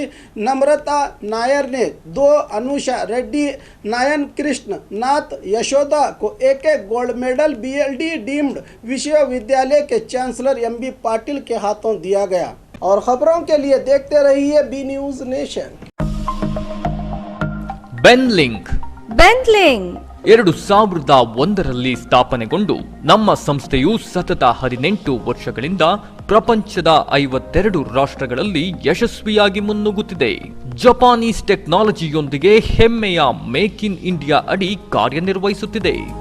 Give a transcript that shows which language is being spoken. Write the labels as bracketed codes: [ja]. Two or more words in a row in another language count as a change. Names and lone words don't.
[hi] नम्रता नायर ने 2, अनुषा रेड्डी, नायन कृष्ण नाथ यशोदा को एक गोल्ड मेडल BLD डीम्ड विश्वविद्यालय के चांसलर MB पाटिल के हाथों दिया गया। और खबरों के लिए देखते रहिए बी न्यूज नेशन। [kn] ಬೆನ್ಲಿಂಕ್ 2001ರಲ್ಲಿ ಸ್ಥಾಪನೆಗೊಂಡು ನಮ್ಮ ಸಂಸ್ಥೆಯು ಸತತ 18 ವರ್ಷಗಳಿಂದ ಪ್ರಪಂಚದ 52 ರಾಷ್ಟ್ರಗಳಲ್ಲಿ ಯಶಸ್ವಿಯಾಗಿ ಮುನ್ನುಗ್ಗುತ್ತಿದೆ. ಜಪಾನೀಸ್ ಟೆಕ್ನಾಲಜಿಯೊಂದಿಗೆ ಹೆಮ್ಮೆಯ ಮೇಕ್ ಇನ್ ಇಂಡಿಯಾ ಅಡಿ ಕಾರ್ಯನಿರ್ವಹಿಸುತ್ತಿದೆ.